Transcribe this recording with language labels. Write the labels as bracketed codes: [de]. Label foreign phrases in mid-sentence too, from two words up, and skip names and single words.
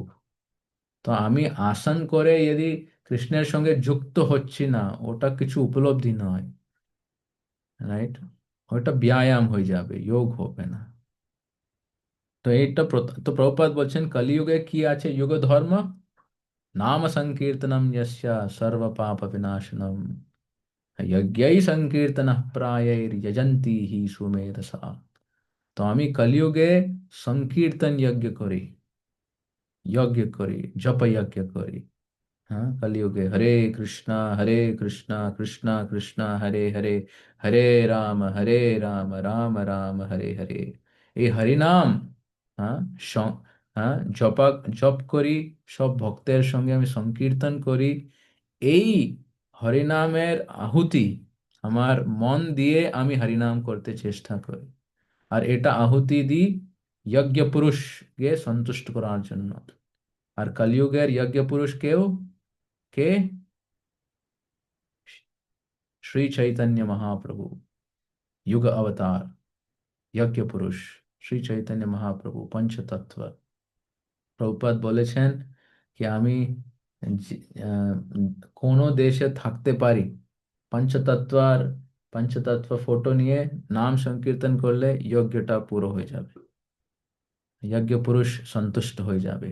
[bn] তো আমি আসন করে যদি কৃষ্ণের সঙ্গে যুক্ত হচ্ছি না, ওটা কিছু উপলব্ধি নয়, রাইট? ওটা ব্যায়াম হয়ে যাবে, যোগ হবে না। তো এইটা তো প্রভুপাদ বলছেন কলিযুগে কি আছে যুগ ধর্ম, [sa] নাম সংকীর্তনম যস্য সর্ব পাপ বিনাশনম यज्ञै संकीर्तनः प्रायैर्यजन्ति हि सुमेधसा। [bn] তো আমি কলিযুগে সংকীর্তন যজ্ঞ করি, জপ যজ্ঞ করি। [sa] हाँ, कलयुगे हरे कृष्णा कृष्णा कृष्णा हरे हरे, हरे राम राम राम हरे हरे। [bn] এই হরি নাম, হ্যাঁ, হ্যাঁ, জপ করি, সব ভক্তের সঙ্গে আমি সংকীর্তন করি। এই হরিনামের আহুতি আমার মন দিয়ে আমি হরিনাম করতে চেষ্টা করি, আর এটা আহুতি দিই যজ্ঞ পুরুষকে সন্তুষ্ট করার জন্য। আর কলিযুগের যজ্ঞ পুরুষ কেউ, কে? [sa] श्री चैतन्य महाप्रभु, युग अवतार, यज्ञ पुरुष, श्री चैतन्य महाप्रभु पंचतत्व। [bn] প্রভুপাদ বলেছেন কি আমি কোনো দেশে থাকতে পারি, পঞ্চতত্ত্বার পঞ্চতত্ত্ব ফটো নিয়ে নাম সংকীর্তন করলে যজ্ঞটা পুরো হয়ে যাবে, যজ্ঞ পুরুষ সন্তুষ্ট হয়ে যাবে।